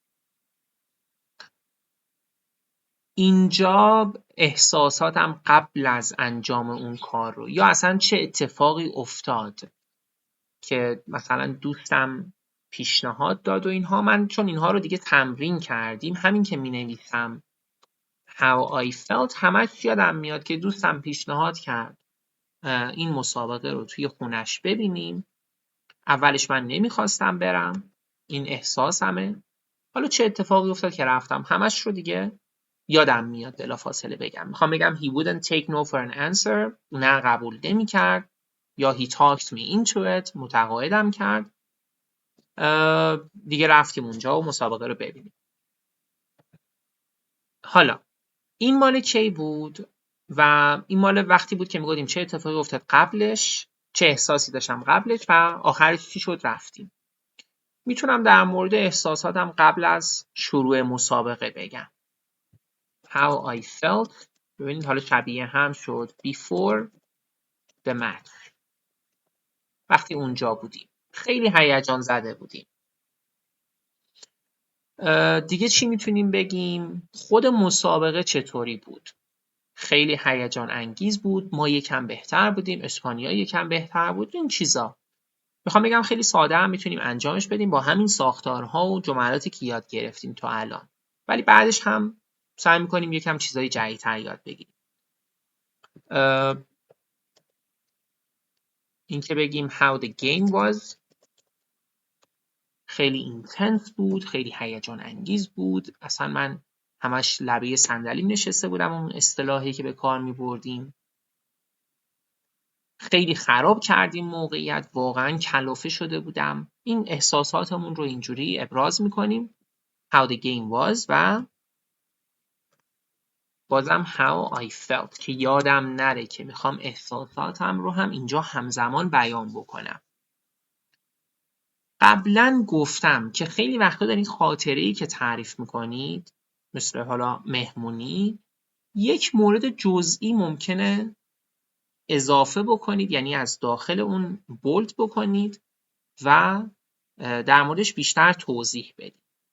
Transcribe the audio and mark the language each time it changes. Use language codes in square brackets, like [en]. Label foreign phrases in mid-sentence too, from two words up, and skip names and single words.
[fa] اینجا احساساتم قبل از انجام اون کار رو یا اصلا چه اتفاقی افتاد که مثلا دوستم پیشنهاد داد و اینها، من چون اینها رو دیگه تمرین کردیم همین که می نویسم [en] how I felt [fa] همش یادم میاد که دوستم پیشنهاد کرد این مسابقه رو توی خونش ببینیم. اولش من نمیخواستم برم، این احساسمه. حالا چه اتفاقی افتاد که رفتم همش رو دیگه یادم میاد بلافاصله بگم. میخوام بگم [en] he wouldn't take no for an answer، [fa] نه قبول نمیکرد، یا [en] he talked me into it، [fa] متقاعدم کرد. دیگه رفتیم اونجا و مسابقه رو ببینیم. حالا این مال کی بود و این مال وقتی بود که میگفتیم چه اتفاقی افتاد قبلش، چه احساسی داشتم قبلش و آخرش چی شد رفتیم. میتونم در مورد احساساتم قبل از شروع مسابقه بگم. [en] How I felt، [fa] ببینید حالا شبیه هم شد [en] before the match، [fa] وقتی اونجا بودیم خیلی هیجان زده بودیم. دیگه چی میتونیم بگیم؟ خود مسابقه چطوری بود؟ خیلی هیجان انگیز بود، ما یکم بهتر بودیم، اسپانیا یکم بهتر بود. این چیزا میخوام بگم خیلی ساده هم میتونیم انجامش بدیم با همین ساختارها و جملاتی که یاد گرفتیم تا الان، ولی بعدش هم سعی میکنیم یکم چیزای جدیدتر یاد بگیریم. این که بگیم [en] how the game was، [fa] خیلی اینتنس بود، خیلی هیجان انگیز بود، اصلا من همش لبه صندلیم نشسته بودم، اون اصطلاحی که به کار میبردیم. خیلی خراب کردیم موقعیت، واقعا کلافه شده بودم. این احساساتمون رو اینجوری ابراز میکنیم. [en] How the game was [fa] و بازم [en] how I felt [fa] که یادم نره که میخوام احساساتم رو هم اینجا همزمان بیان بکنم. قبلا گفتم که خیلی وقتا دارین خاطره‌ای که تعریف میکنید مثل حالا مهمونی یک مورد جزئی ممکنه اضافه بکنید، یعنی از داخل اون بولد بکنید و در موردش بیشتر توضیح بدید.